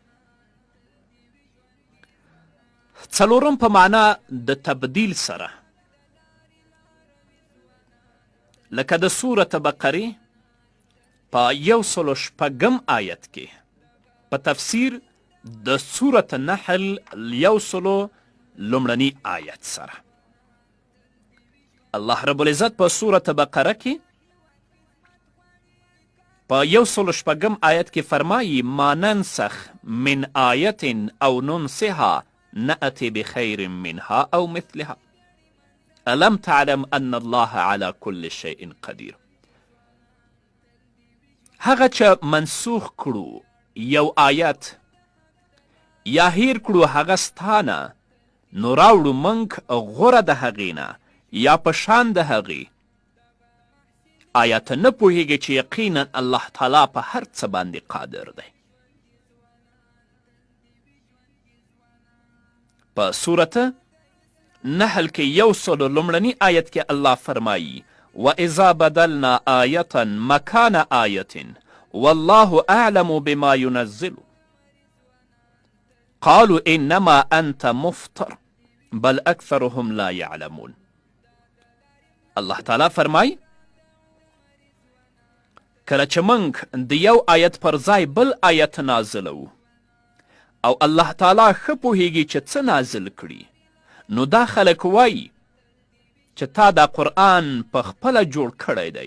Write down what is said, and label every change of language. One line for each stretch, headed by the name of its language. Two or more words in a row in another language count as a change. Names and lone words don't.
Pashto: 4 په معنا د تبدیل سره، لکه د سورة بقرې په 106 آیت کې په تفسیر د سورة نحل 100 آیت سره. الله رب العزت په سورة بقره کې په 106 آیت کې فرمایي:
Arabic: ما ننسخ من آیت او ننسها نأتی بخیر منها او مثلها الم تعلم ان الله على كل شيء قدیر.
Pashto: هغه چې منسوخ کړو یو آیت یا هیر کړو هغه ستانه نو راوړو موږ غوره د هغې نه یا په شان د هغې. آیا ته نه پوهیږې چې یقینا الله تعالی په هر څه باندې قادر دی؟ په سورت نحل کې 100 آیت کې الله فرمایي
Arabic: وَإِذَا بَدَلْنَا آيَةً مَكَانَ آيَةٍ وَاللَّهُ أَعْلَمُ بِمَا يُنَزِّلُ قالوا إنما أنت مفتر بل أكثرهم لا يعلمون.
Pashto: الله تعالی فرمای کله چې موږ د یو آیت پر ځای بل آیت نازلو او الله تعالی ښه پوهیږي چې څه نازل کړي، نو دا خلک وایي چې تا دا قرآن په خپله جوړ کړی دی.